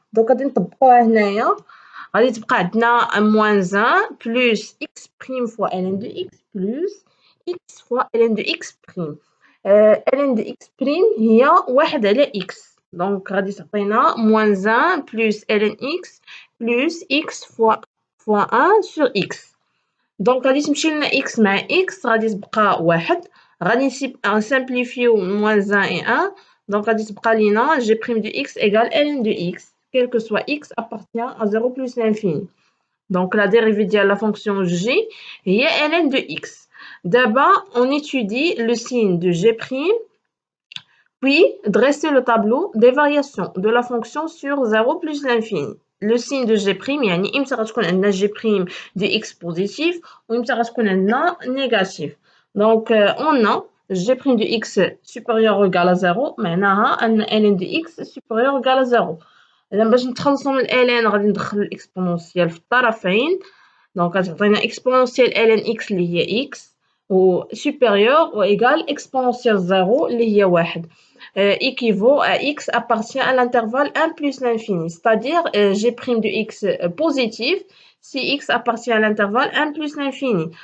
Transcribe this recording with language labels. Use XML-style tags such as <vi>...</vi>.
<fr>Donc, on va</fr> <ar>غادي تبقى عندنا</ar> <fr>moins 1 plus x' fois ln de x plus x fois ln de x prime. ln de x prime هي 1 على x. Donc</fr> <ar>غادي تعطينا</ar> <fr>moins 1 plus ln x plus x fois 1 sur x.</fr> <ar>Donc غادي تمشي لنا x مع x غادي تبقى 1. غادي نسامبليفيو</ar> <fr>moins 1 et 1. Donc</fr> <ar>غادي تبقى لينا</ar> <fr>g' de x égale ln de x. Quel que soit x appartient à 0 plus l'infini. Donc, la dérivée de la fonction g est ln de x. D'abord, on étudie le signe de g', puis dresser le tableau des variations de la fonction sur 0 plus l'infini. Le signe de g',</fr> <ar>يعني إمتى غتكون عندنا</ar> <fr>g' de x positif ou</fr> <ar>إمتى غتكون عندنا</ar> <fr>négatif. Donc, on a g' de x supérieur ou égal à 0</fr> <ar>معناها أن</ar> <fr>ln de x supérieur ou égal à 0.</fr> <ar>إذا باش نتخلصوا من ln غادي ندخلوا الإكسبونونسيال في الطرفين. دونك غتعطينا إكسبونونسيال</ar> <fr>ln x اللي هي x و supérieur ou égal exponentielle 0 اللي هي 1 équivaut à x appartient à l'intervalle 1 plus l'infini. C'est-à-dire g' de x positif si x appartient à l'intervalle 1 plus l'infini.</fr>